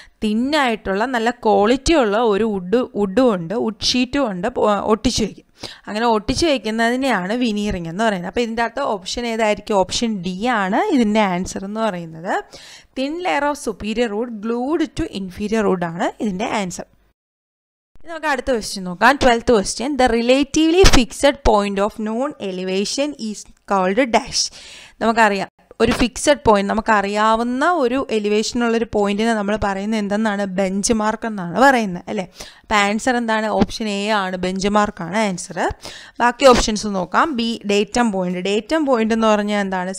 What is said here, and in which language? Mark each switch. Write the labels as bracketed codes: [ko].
[ml] തിന്നായിട്ടുള്ള നല്ല ക്വാളിറ്റി ഉള്ള ഒരു വുഡും ഉണ്ട്, വുഡ് ഷീറ്റും ഉണ്ട്, ഒട്ടിച്ചു വയ്ക്കും. അങ്ങനെ ഒട്ടിച്ചു വയ്ക്കുന്നതിനെയാണ് വിനീറിംഗ് എന്ന് പറയുന്നത്. അപ്പോൾ ഇതിൻ്റെ അകത്ത് ഓപ്ഷൻ ഏതായിരിക്കും? ഓപ്ഷൻ ഡി ആണ് ഇതിൻ്റെ ആൻസർ എന്ന് പറയുന്നത്. [en] thin layer of superior wood glued to inferior wood [ml] ആണ് ഇതിൻ്റെ ആൻസർ. നമുക്ക് അടുത്ത ക്വസ്റ്റ്യൻ നോക്കാം. 12th question. [en] The relatively fixed point of known elevation is called dash. [ml] നമുക്കറിയാം, ഒരു ഫിക്സഡ് പോയിന്റ്, നമുക്കറിയാവുന്ന ഒരു എലിവേഷനുള്ളൊരു പോയിന്റിനെ നമ്മൾ പറയുന്നത് എന്തെന്നാണ്? ബെഞ്ച് മാർക്ക് എന്നാണ് പറയുന്നത് അല്ലേ. അപ്പോൾ ആൻസർ എന്താണ്? ഓപ്ഷൻ എ ആണ്, ബെഞ്ച് മാർക്കാണ് ആൻസർ. ബാക്കി ഓപ്ഷൻസ് നോക്കാം. B datum point. Datum point എന്ന് പറഞ്ഞാൽ എന്താണ്?